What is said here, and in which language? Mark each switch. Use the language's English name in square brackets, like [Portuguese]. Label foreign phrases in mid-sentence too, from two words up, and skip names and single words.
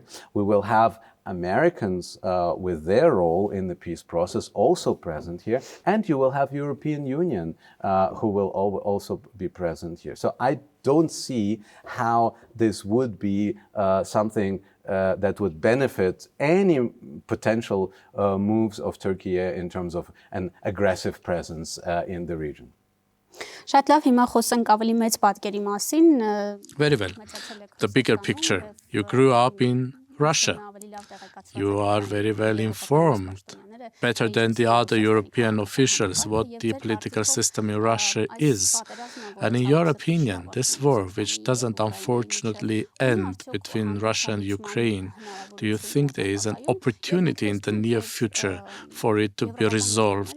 [English] We will have Americans with their role in the peace process also present here, and you will have European Union who will also be present here. So I don't see how this would be something that would benefit any potential moves of Turkey in terms of an aggressive presence in the region. [Armenian] Շատ լավ, հիմա խոսենք ավելի մեծ պատկերի մասին։ [English] Very well. The bigger picture. You grew up in Russia. You are very well informed, better than the other European officials, what the political system in Russia is. And in your opinion, this war, which doesn't unfortunately end between Russia and Ukraine, do you think there is an opportunity in the near future for it to be resolved?